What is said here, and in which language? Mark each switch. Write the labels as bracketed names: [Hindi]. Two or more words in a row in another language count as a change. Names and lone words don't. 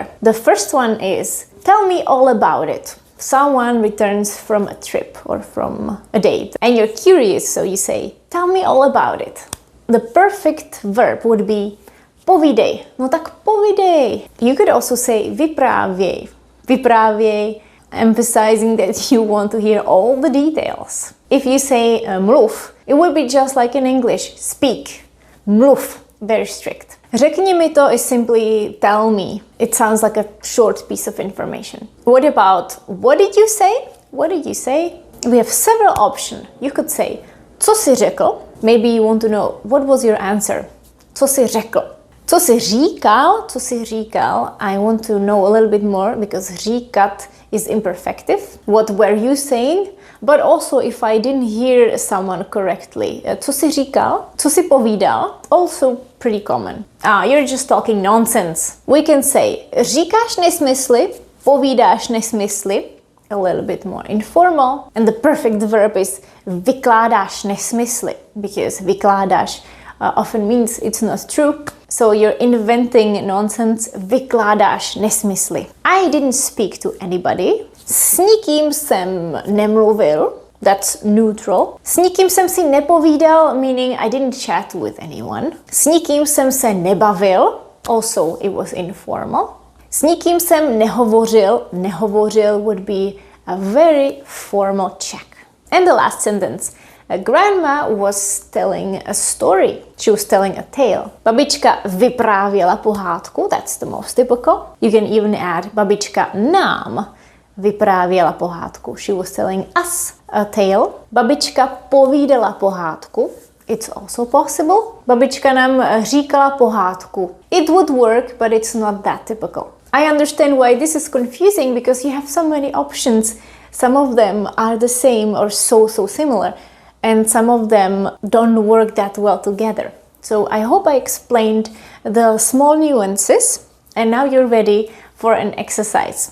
[English] The first one is, tell me all about it. Someone returns from a trip or from a date and you're curious, so you say, tell me all about it. The perfect verb would be povídej. [Czech] No tak povídej. [English] You could also say [Czech] vyprávěj. Vyprávěj, [English] emphasizing that you want to hear all the details. If you say mluv, it would be just like in English, speak. Mluv, very strict. [Czech] Řekni mi to [English] is simply tell me. It sounds like a short piece of information. What about what did you say? What did you say? We have several options. You could say [Czech] co jsi řekl? [English] Maybe you want to know what was your answer. [Czech] Co jsi řekl? Co jsi říkal? Co jsi říkal? [English] I want to know a little bit more because říkat is imperfective. What were you saying? But also if I didn't hear someone correctly. [Czech] Co jsi říkal? Co jsi povídal? [English] Also pretty common. You're just talking nonsense. We can say [Czech] říkáš nesmysly, povídáš nesmysly. [English] A little bit more informal. And the perfect verb is [Czech] vykládáš nesmysly [English] because vykládáš often means it's not true. So you're inventing nonsense, [Czech] vykládáš nesmysly. [English] I didn't speak to anybody. [Czech] S nikým jsem nemluvil. [English] That's neutral. [Czech] S nikým jsem si nepovídal, [English] meaning I didn't chat with anyone. [Czech] S nikým jsem se nebavil. [English] Also, it was informal. [Czech] S nikým jsem nehovořil. [English] Nehovořil would be a very formal Czech. And the last sentence. Grandma was telling a story. She was telling a tale. [Czech] Babička vyprávěla pohádku. [English] That's the most typical. You can even add [Czech] babička nám vyprávěla pohádku. [English] She was telling us a tale. [Czech] Babička povídala pohádku. [English] It's also possible. [Czech] Babička nám říkala pohádku. [English] It would work, but it's not that typical. I understand why this is confusing because you have so many options. Some of them are the same or so similar. And some of them don't work that well together. So I hope I explained the small nuances and now you're ready for an exercise.